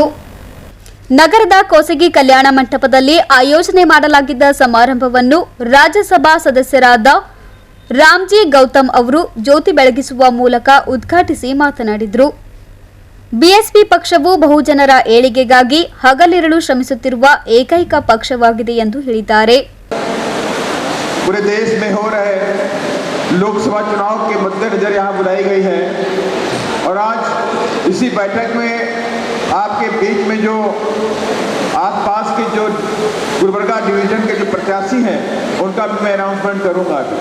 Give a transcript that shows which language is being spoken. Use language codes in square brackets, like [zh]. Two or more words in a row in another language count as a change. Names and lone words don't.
[kn] ನಗರದ ಕೋಸಗಿ ಕಲ್ಯಾಣ ಮಂಟಪದಲ್ಲಿ ಆಯೋಜನೆ ಮಾಡಲಾಗಿದ್ದ ಸಮಾರಂಭವನ್ನು ರಾಜ್ಯಸಭಾ ಸದಸ್ಯರಾದ ರಾಮ್ಜಿ ಗೌತಮ್ ಅವರು ಜ್ಯೋತಿ ಬೆಳಗಿಸುವ ಮೂಲಕ ಉದ್ಘಾಟಿಸಿ ಮಾತನಾಡಿದರು. ಬಿಎಸ್ಪಿ ಪಕ್ಷವು ಬಹುಜನರ ಏಳಿಗೆಗಾಗಿ ಹಗಲಿರುಳು ಶ್ರಮಿಸುತ್ತಿರುವ ಏಕೈಕ ಪಕ್ಷವಾಗಿದೆ ಎಂದು ಹೇಳಿದ್ದಾರೆ. [hi] पूरे देश में हो रहे लोकसभा चुनाव के मद्देनजर यहाँ बुलाई गई है और आज इसी बैठक में आपके बीच में जो आसपास के जो गुलबर्गा डिवीजन के जो प्रत्याशी हैं उनका भी मैं अनाउंसमेंट करूँगा.